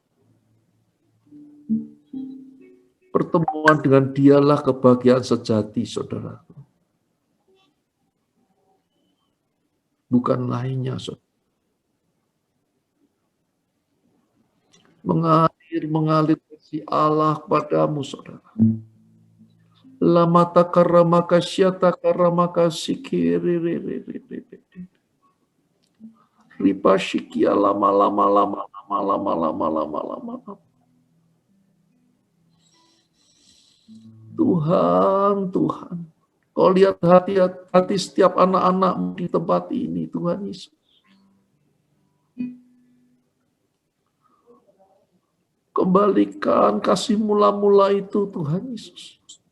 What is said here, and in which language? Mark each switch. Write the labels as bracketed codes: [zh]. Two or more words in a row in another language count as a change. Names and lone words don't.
[id] Pertemuan dengan dialah kebahagiaan sejati, saudaraku. Bukan lainnya, saudara. Mengalir kasih Allah kepadamu, saudara. Lamata karamaka syata karamaka sikiri ripa syikia lama. Tuhan, kau lihat hati setiap anak-anakmu di tempat ini, Tuhan Yesus. Kembalikan kasih mula-mula itu, Tuhan Yesus.